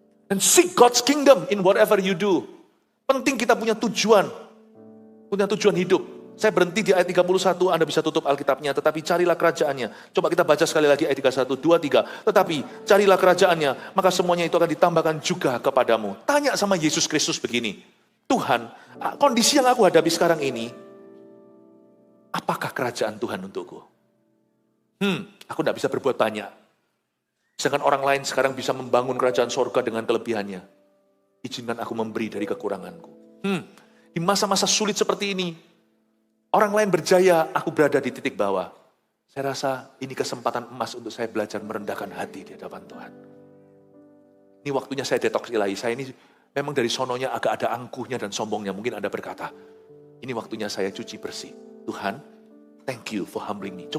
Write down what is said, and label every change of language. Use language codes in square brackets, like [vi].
[en] And seek God's kingdom in whatever you do. [id] Penting kita punya tujuan hidup. Saya berhenti di ayat 31, Anda bisa tutup Alkitabnya, tetapi carilah kerajaannya. Coba kita baca sekali lagi ayat 31, 2, 3. Tetapi carilah kerajaannya, maka semuanya itu akan ditambahkan juga kepadamu. Tanya sama Yesus Kristus begini, Tuhan, kondisi yang aku hadapi sekarang ini, apakah kerajaan Tuhan untukku? Aku tidak bisa berbuat banyak. Sedangkan orang lain sekarang bisa membangun kerajaan sorga dengan kelebihannya. Izinkan aku memberi dari kekuranganku. Di masa-masa sulit seperti ini, orang lain berjaya, aku berada di titik bawah. Saya rasa ini kesempatan emas untuk saya belajar merendahkan hati di hadapan Tuhan. Ini waktunya saya detox ilahi. Saya ini memang dari sononya agak ada angkuhnya dan sombongnya. Mungkin Anda berkata, ini waktunya saya cuci bersih. [en] Tuhan, thank you for humbling me.